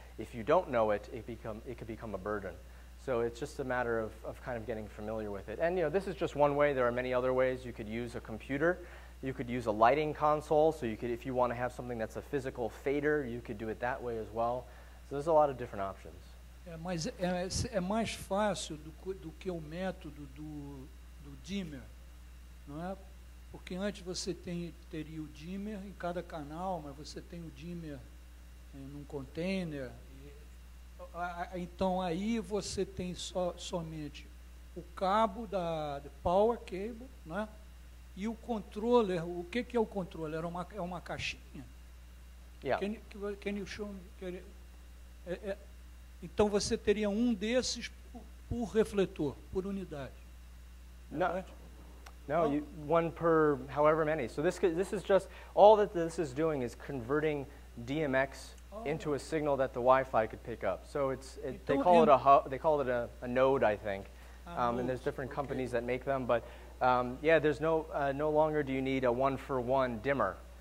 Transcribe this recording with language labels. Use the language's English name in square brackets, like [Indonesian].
[English] If you don't know it, it could become a burden. So it's just a matter of kind of getting familiar with it. And this is just one way. There are many other ways. You could use a computer. You could use a lighting console. So you could, if you want to have something that's a physical fader, you could do it that way as well. So there's a lot of different options. [Portuguese] Mas é mais fácil do que o método do dimmer, não é? Porque antes você teria o dimmer em cada canal, mas você tem o dimmer num container. Então aí você tem somente o cabo da [English] power cable, [Portuguese] né? E o controller. O que é o controller? É uma caixinha. [English] Yeah. Can you show me? [Portuguese] Então você teria desses por refletor, por unidade. [English] No, one per however many. So this is just, all that this is doing is converting DMX into a signal that the Wi-Fi could pick up. So they call it a node, I think. And there's different companies that make them, but yeah, there's no longer do you need a 1-for-1 dimmer.